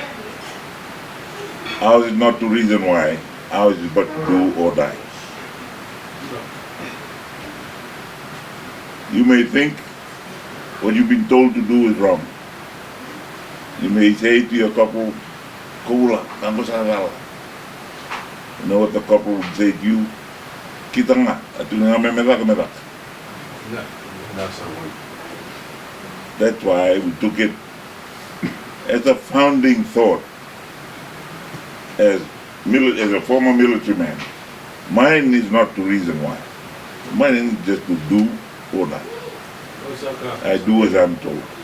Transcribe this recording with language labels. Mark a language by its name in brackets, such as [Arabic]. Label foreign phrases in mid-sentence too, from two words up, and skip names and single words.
[English] Ours is not to reason why, ours is but to do or die. You may think what you've been told to do is wrong. You may say to your couple, "Kula, tango sa wala." You know what the couple would say to you? "Kita nga, at nga medak." That's why we took it as a founding thought, as a former military man. Mine is not to reason why. Mine is just to do or die. I do as I'm told.